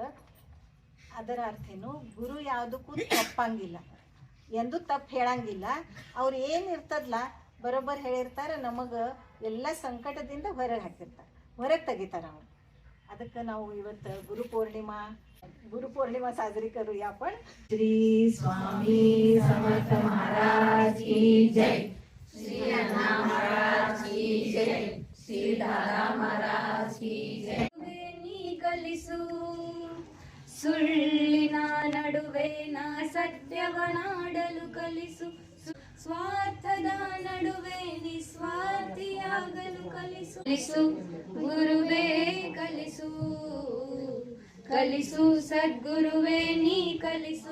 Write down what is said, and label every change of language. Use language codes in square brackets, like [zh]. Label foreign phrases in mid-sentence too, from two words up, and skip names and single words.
[kn] ಅದರ ಅರ್ಥೇನು? ಗುರು ಯಾವುದಕ್ಕೂ ತಪ್ಪಂಗಿಲ್ಲ, ಎಂದೂ ತಪ್ಪು ಹೇಳಂಗಿಲ್ಲ. ಅವ್ರು ಏನಿರ್ತದಲ್ಲ ಬರೋಬ್ಬರಿ ಹೇಳಿರ್ತಾರೆ, ನಮಗೆ ಎಲ್ಲ ಸಂಕಟದಿಂದ ಹೊರಗೆ ತೆಗಿತಾರೆ ಅವ್ರು. ಅದಕ್ಕೆ ನಾವು ಇವತ್ತು ಗುರು ಪೂರ್ಣಿಮಾ [mr] साजरी करूया आपण. श्री स्वामी समर्थ महाराज की जय. श्री अण्णा महाराज की जय. श्री दादा महाराज की जय. [kn] ಕಲಿಸು ಸುಳ್ಳಿನ ನಡುವೆ ನಾ ಸತ್ಯವನಾಡಲು ಕಲಿಸು. ಸ್ವಾರ್ಥದ ನಡುವೆ ನಿಸ್ವಾರ್ಥಿಯಾಗಲು ಕಲಿಸು. ಗುರುವೇ ಕಲಿಸು ಕಲಿಸು, ಸದ್ಗುರುವೇ ನೀ ಕಲಿಸು.